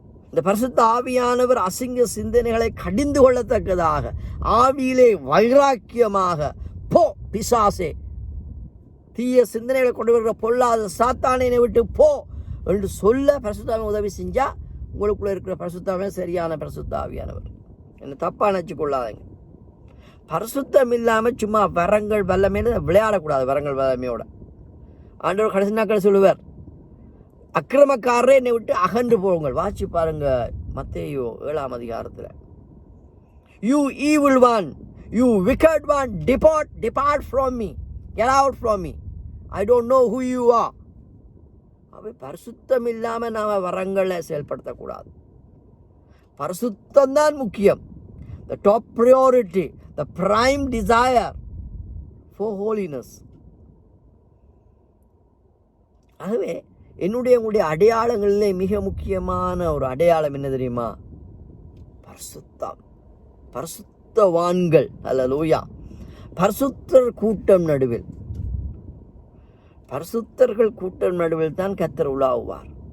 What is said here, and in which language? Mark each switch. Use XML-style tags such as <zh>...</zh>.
<ta>இந்த பரிசுத்த ஆவியானவர் அசிங்க சிந்தனைகளை கடிந்து கொள்ளத்தக்கதாக ஆவியிலே வைராக்கியமாக, போ பிசாசே, தீய சிந்தனைகளை கொண்டு வருகிற பொல்லாத சாத்தானை விட்டு போ என்று சொல்ல பரிசுத்தாவை உதவி செஞ்சா உங்களுக்குள்ள இருக்கிற பரிசுத்தாவே சரியான பரிசுத்த ஆவியானவர். என்ன தப்பா நினைச்சு கொள்ளாதீங்க. பரிசுத்தம் இல்லாமல் சும்மா வரங்கள் வல்லமைன்னு விளையாடக்கூடாது. வரங்கள் வல்லமையோட ஆண்டவர் கடைசி நாட்கள் சொல்லுவார், அக்கிரமக்காரரே என்னை விட்டு அகன்று போங்கள். வாசி பாருங்க மத்தேயு 7ஆம் அதிகாரத்தில்.</ta> <en>You evil one, you wicked one, depart from me, get out from me, I don't know who you are.</en> <ta>அவை பரிசுத்தம் இல்லாமல் நாம் வரங்களை செயல்படுத்தக்கூடாது. பரிசுத்தம் தான் முக்கியம்.</ta> <en>The top priority, the prime desire for holiness.</en> <ta>ஆகவே உங்களுடைய அடையாளங்களிலே மிக முக்கியமான ஒரு அடையாளம் என்ன தெரியுமா? பரிசுத்தம். பரிசுத்தவான்கள், அல்லேலூயா. பரிசுத்தர் கூட்டம் நடுவில், பரிசுத்தர்கள் கூட்டம் நடுவில் தான் கர்த்தர் உலாவுவார்.</ta>